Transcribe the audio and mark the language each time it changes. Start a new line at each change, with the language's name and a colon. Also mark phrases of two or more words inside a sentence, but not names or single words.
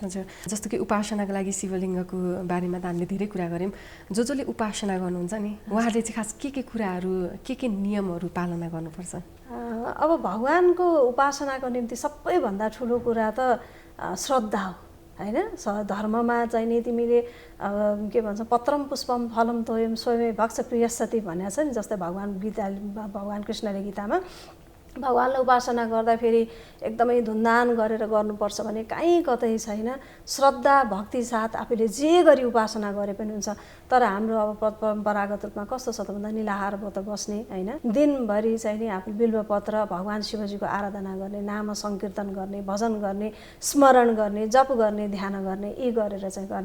Nepali: हजुर, जस्तो कि उपासनाको लागि शिवलिङ्गको बारेमा त हामीले धेरै कुरा गऱ्यौँ। जसले उपासना गर्नुहुन्छ नि उहाँहरूले चाहिँ खास के कुराहरू के नियमहरू पालना गर्नुपर्छ? अब भगवानको उपासनाको निम्ति सबैभन्दा ठुलो कुरा त श्रद्धा हो होइन? धर्ममा चाहिँ नि तिमीले के भन्छ
Sanskrit: पत्रम पुष्पम फलम तोयम स्वयं भक्ष प्रियसती
Nepali: भनेको छ नि। जस्तै भगवान् कृष्णले गीतामा भगवान्लाई उपासना गर्दाखेरि एकदमै धुमधाम गरेर गर्नुपर्छ भने कहीँ कतै छैन। श्रद्धा भक्ति साथ आफूले जे गरी उपासना गरे पनि हुन्छ। तर हाम्रो अब परम्परागत रूपमा कस्तो छ त भन्दा निलाहार व्रत बस्ने होइन, दिनभरि चाहिँ नि आफू बिल्वपत्र भगवान् शिवजीको आराधना गर्ने, नाम सङ्कीर्तन गर्ने, भजन गर्ने, स्मरण गर्ने, जप गर्ने, ध्यान गर्ने, यी गरेर चाहिँ गर्ने।